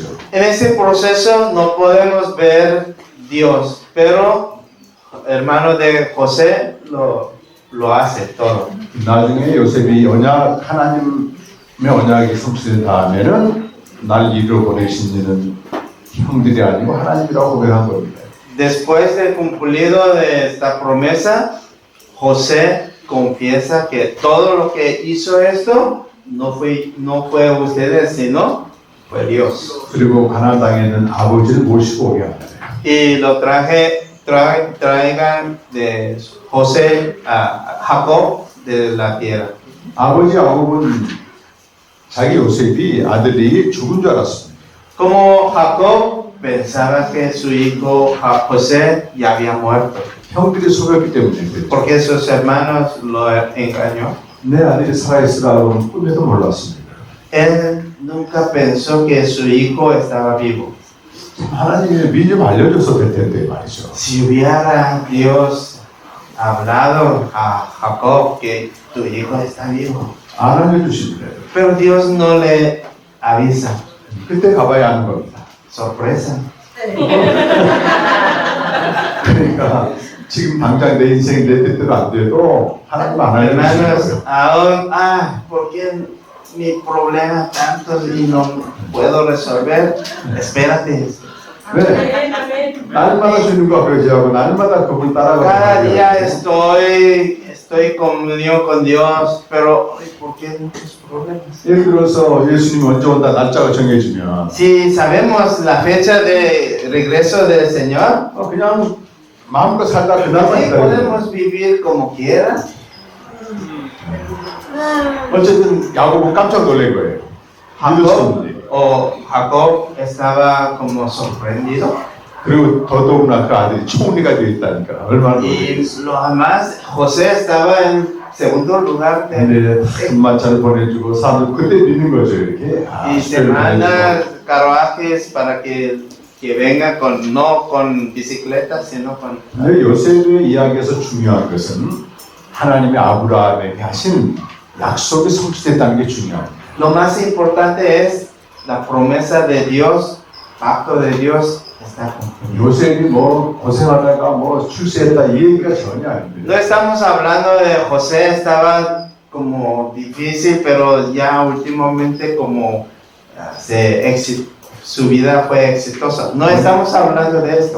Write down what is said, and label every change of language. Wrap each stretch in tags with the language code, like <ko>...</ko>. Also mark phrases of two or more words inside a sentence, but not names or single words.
<es>En ese proceso no podemos ver Dios, pero hermano de José lo hace todo.</es> <ko>나중에 요셉이 하나님의 언약이 성취된 다음에는 날 이리로 보내신 이는 형들이 아니고 하나님이라고 고백한 겁니다.</ko> <es>Después del cumplido de esta promesa, José confiesa que todo lo que hizo esto no fue ustedes, sino fue Dios.</es> <ko>그리고 가나안 땅에 있는 아버지를 모시고 오게 합니다.</ko> <es>Y lo traigan de José a Jacob de la tierra.</es> <ko>아버지 야곱은 자기 요셉이 아들이 죽은 줄 알았습니다.</ko> <es>Como Jacob pensaba que su hijo José ya había muerto,</es> <ko>형들이 속였기 때문에 그랬죠.</ko> <es>porque sus hermanos lo engañó.</es> <ko>내 아들이 살아있으라고는 꿈에도 몰랐습니다.</ko> <es>Él nunca pensó que su hijo estaba vivo.</es> <ko>하나님이 미리 좀 알려줘서 될 텐데 말이죠.</ko> <es>Si hubiera Dios hablado a Jacob que tu hijo está vivo,</es> <ko>안 알려주십니다.</ko> <es>pero Dios no le avisa.</es> <ko>그때 가봐야 하는 겁니다.</ko> <es>Sorpresa.</es> <ko>그러니까 지금 당장 내 인생 내 뜻대로 안 돼도 하나님 안</ko> <es>Hermanos,</es> <ko>알려주시고요.</ko> <es>aún, ¿por qué mi problema tanto y no puedo resolver? Espérate.</es> <ko>왜? 날마다 주님과 교제하고 날마다 그분</ko> <es>Cada</es> <ko>따라가고</ko> <es>día estoy en comunión con Dios, pero ay, ¿por qué muchos problemas?</es> <ko>예를 들어서 예수님이 언제 온다 날짜가 정해지면</ko> <es>Si sabemos la fecha de regreso del Señor,</es> <ko>그냥 마음껏 살다 그날만</ko> <es>¿sí</es> <ko>기다려요.</ko> <es>podemos vivir como quiera?</es> <ko>어쨌든 야곱은 깜짝 놀란 거예요. 믿을 수 없는 일이에요.</ko> <es>Jacob estaba como sorprendido.</es> <ko>그리고 더더구나 그 아들이 총리가 되어 있다니까 얼마나</ko> <es>Y</es> <ko>놀랐겠어요.</ko> <es>lo demás, José estaba en segundo lugar.</es> <ko>근데 만찬을 보내주고 사람들 그때 믿는 거죠 이렇게.</ko> <es>Y se manda carruajes para que venga no con bicicleta, sino con...</es> <ko>근데 요셉의 이야기에서 중요한 것은 하나님이 아브라함에게 하신 약속이 성취됐다는 게 중요합니다.</ko> <es>Lo más importante es la promesa de Dios, pacto de Dios está cumplido.</es> <ko>요셉이 뭐 고생하다가 뭐 출세했다 이 얘기가 전혀</ko> <es>No</es> <ko>아닙니다.</ko> <es>estamos hablando de José, estaba como difícil, pero ya últimamente como su vida fue exitosa. No estamos hablando de esto.</es>